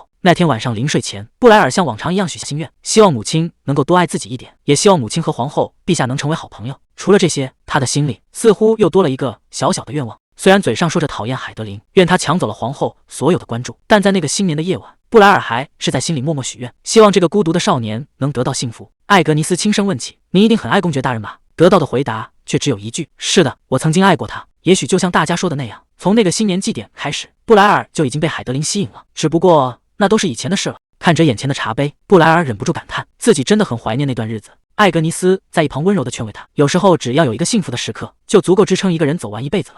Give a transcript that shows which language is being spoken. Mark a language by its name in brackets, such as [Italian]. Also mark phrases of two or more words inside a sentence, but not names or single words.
[Chinese] 那天晚上臨睡前，布萊爾像往常一樣許下心願，希望母親能夠多愛自己一點，也希望母親和皇後陛下能成為好朋友。除了這些，他的心裡似乎又多了一個小小的願望。雖然嘴上說着討厭海德琳，願他搶走了皇後所有的關注，但在那個新年的夜晚，布萊爾還是在心裡默默許願，希望這個孤獨的少年能得到幸福。艾格尼斯輕聲問起：“您一定很愛公爵大人吧？” 得到的回答卻只有一句：“是的，我曾經愛過他。” 也許就像大家說的那樣，從那個新年祭典開始，布萊爾就已經被海德琳吸引了，只不過那都是以前的事了。看着眼前的茶杯，布萊爾忍不住感嘆，自己真的很懷念那段日子。艾格尼斯在一旁溫柔地勸慰他，有時候只要有一個幸福的時刻，就足夠支撐一個人走完一輩子了。